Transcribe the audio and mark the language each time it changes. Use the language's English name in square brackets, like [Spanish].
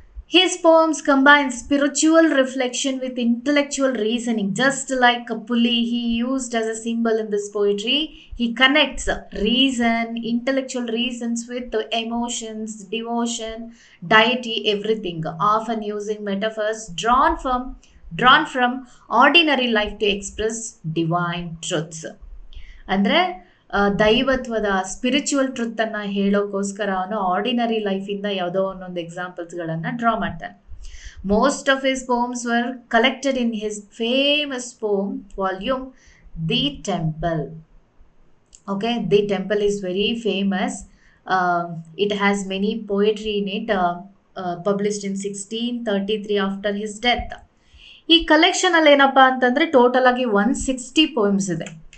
[English] His poems combine spiritual reflection with intellectual reasoning, just like a pulley he used as a symbol in this poetry. He connects reason, intellectual reasons with emotions, devotion, deity, everything, often using metaphors drawn from ordinary life to express divine truths. [Kannada] ಅಂದರೆ ದೈವತ್ವದ spiritual ಟ್ರುತ್ತನ್ನು ಹೇಳೋಕ್ಕೋಸ್ಕರ ಅವನು ordinary ಲೈಫಿಂದ ಯಾವುದೋ ಒಂದೊಂದು ಎಕ್ಸಾಂಪಲ್ಸ್ಗಳನ್ನು draw ಮಾಡ್ತಾನೆ. [English] Most of his poems were collected in his famous poem volume the temple. Okay, the temple is very famous. It has many poetry in it, published in 1633 after his death. [Kannada] ಈ collection ಅಲ್ಲಿ ಏನಪ್ಪಾ ಅಂತಂದ್ರೆ total ಆಗಿ 160 poems ಇದೆ.